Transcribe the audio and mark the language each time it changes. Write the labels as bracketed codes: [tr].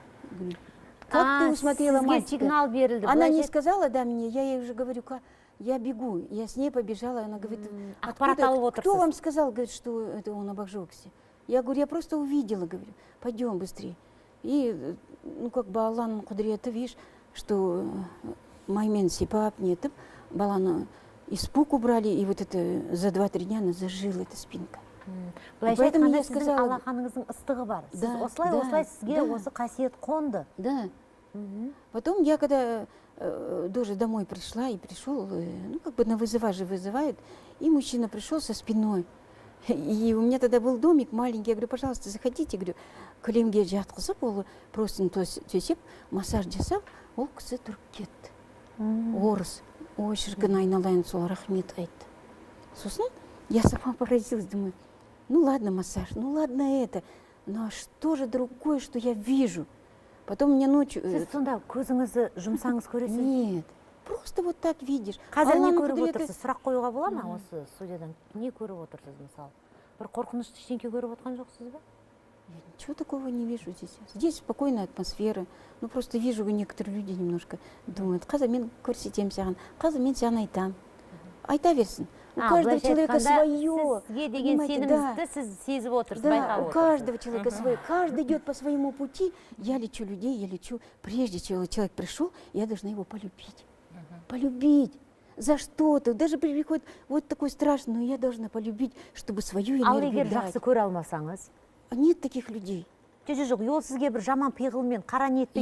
[ru] Говорю, как ты усмотрела мальчика? Она не сказала, да, мне, я ей уже говорю, я бегу, я с ней побежала, она говорит, кто вам сказал, говорит, что это он обожегся? Я говорю, я просто увидела, говорю, пойдем быстрее. И, ну, как бы [kk] Алланың құдіреті, [ru] видишь, что [kk] маймен сипап нетіп, [ru] баланы испуг убрали, и вот это за 2-3 дня она зажила, эта спинка. Поэтому я сказала, [kk] аллаханыңыздың ыстығы бар. Сіз осылай сізге осы қасиет қонды. [ru] Да. Потом я когда тоже домой пришла и пришел, ну как бы на вызова же вызывают, и мужчина пришел со спиной. И у меня тогда был домик маленький, я говорю, пожалуйста, заходите, говорю, [kk] кілемге жатқызып, [ru] ол просто төсеп, [kk] массаж жасап, ол кісі тұрып кетті. Орыс, ой, шіркін айналайын, сол рахмет айтты. [ru] Сосын я сама поразилась, думаю, ну ладно массаж, ну ладно это, но что же другое, что я вижу? Потом мне ночью... [kk] Сіз сонда көзіңізді жұмсаңыз көресіз? [ru] Нет, просто вот так видишь. [kk] Қазір не көріп отырсыз? Сұрақ қоюға бола ма осы студиядан? Не көріп отырсыз, мысалы? Бір қорқынышты ештеңке көріп отқан жоқсыз ба? [ru] Ничего такого не вижу здесь. Здесь спокойная атмосфера. Ну просто вижу, некоторые люди немножко думают, [kk] қазір мен көрсетем саған, қазір мен саған айтам. Айта берсін. [ru] У каждого человека свое. [kk] Сізге деген сеніміңізді сіз сезіп отырсыз, байқап [ru] отырсыз. У каждого человека свое. Каждый идет по своему пути. Я лечу людей, я лечу. Прежде чем человек пришел, я должна его полюбить. Полюбить. За что-то. Даже приходит вот такой страшный, но я должна полюбить, чтобы свою энергию дать. [kk] Жақсы көре алмасаңыз? [ru] Нет таких людей. [kk] Жоқ, ол сізге бір жаман пиғылмен, қара ниетпен.